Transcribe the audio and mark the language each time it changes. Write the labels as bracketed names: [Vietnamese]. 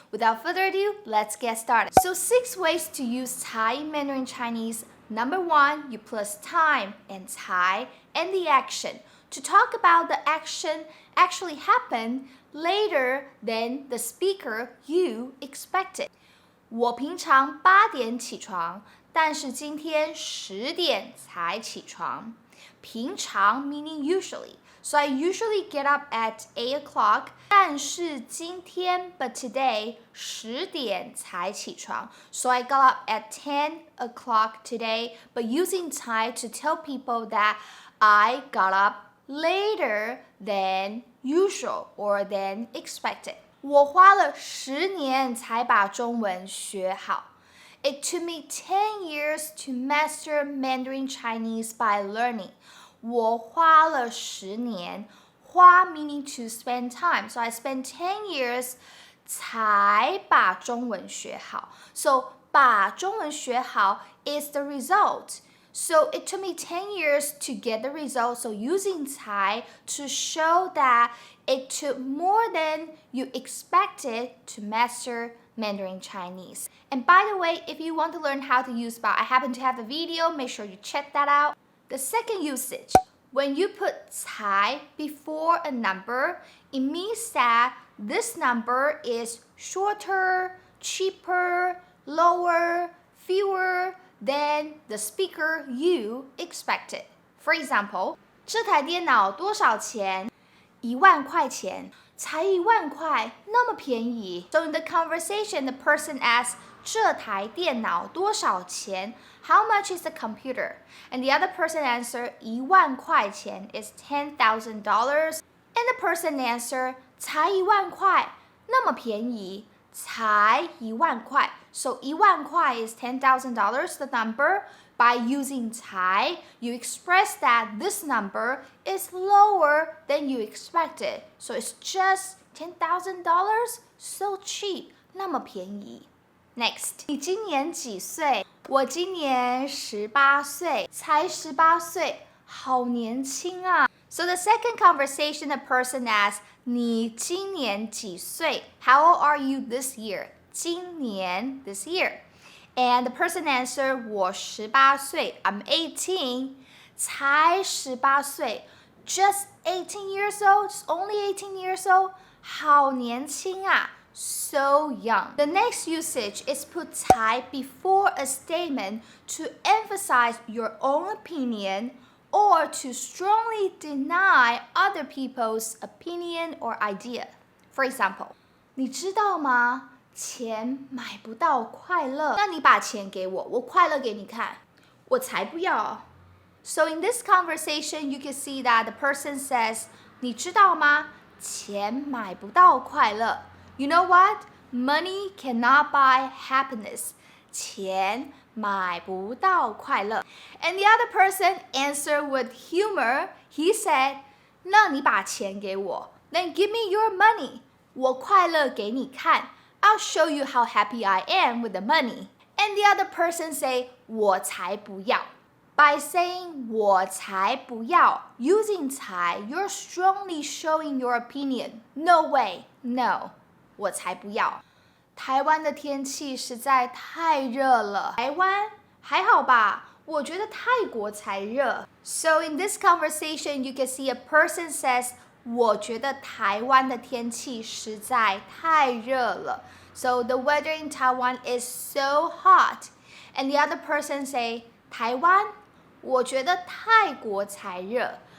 [English] Without further ado, let's get started. So 6 ways to use cai in Mandarin Chinese. Number 1, you plus time and cai and the action to talk about the action actually happened later than the speaker you expected. [Chinese] 我平常8点起床，但是今天10点才起床。 [English] 平常 meaning usually. So I usually get up at 8 o'clock. [Chinese] 但是今天 [English] but today [Chinese] 10点才起床。 [English] So I got up at 10 o'clock today, but using cai to tell people that I got up later than usual or than expected. [Chinese] 我花了10年才把中文学好。 [English] It took me 10 years to master Mandarin Chinese by learning. [Chinese] 我花了10年， [English] 花 meaning to spend time. So I spent 10 years [Chinese] 才把中文学好。 [English] So [Chinese] 把中文学好 [English] is the result. So it took me 10 years to get the result. So using cai to show that it took more than you expected to master Mandarin Chinese. And by the way, if you want to learn how to use ba, I happen to have a video. Make sure you check that out. The second usage, when you put cai before a number, it means that this number is shorter, cheaper, lower, fewer than the speaker you expected. For example, [Chinese] 这台电脑多少钱？1万块钱，才1万块，那么便宜。 [English] So in the conversation, the person asks, [Chinese] 这台电脑多少钱？ [English] How much is the computer? And the other person answer, [Chinese] 1万块钱 [English] is $10,000. And the person answer, [Chinese] 才1万块，那么便宜。才1万块。 [English] So 1万块 is $10,000, the number. By using cai, you express that this number is lower than you expected. So it's just $10,000, so cheap, [Chinese] 那么便宜。 Next, 你今年几岁？我今年18岁，才18岁，好年轻啊。 [English] So the second conversation, the person asks, [Chinese] 你今年几岁？ [English] How old are you this year? 今年 this year. And the person answer, [Chinese] 我18岁 [English] I'm 18. [Chinese] 才18岁 [English] Just 18 years old? Just only 18 years old? [Chinese] 好年轻啊 [English] So young. The next usage is put cai before a statement to emphasize your own opinion or to strongly deny other people's opinion or idea. [Chinese] For example, 你知道吗？钱买不到快乐，那你把钱给我，我快乐给你看。我才不要。 [English] So in this conversation, you can see that the person says, [Chinese] 你知道吗？钱买不到快乐。 [English] You know what? Money cannot buy happiness. [Chinese] 钱买不到快乐。 [English] And the other person answered with humor. He said, [Chinese] 那你把钱给我。 [English] Then give me your money. [Chinese] 我快乐给你看。 [English] I'll show you how happy I am with the money. And the other person say, [Chinese] 我才不要。 [English] By saying [Chinese] 我才不要, [English] using cai, you're strongly showing your opinion. No way, no, [Chinese] 我才不要。台湾的天气实在太热了。台湾还好吧？我觉得泰国才热。 [English] So in this conversation, you can see a person says, [Chinese] 我觉得台湾的天气实在太热了。 [English] So the weather in Taiwan is so hot. And the other person say, [Chinese] 台湾我觉得泰国才热。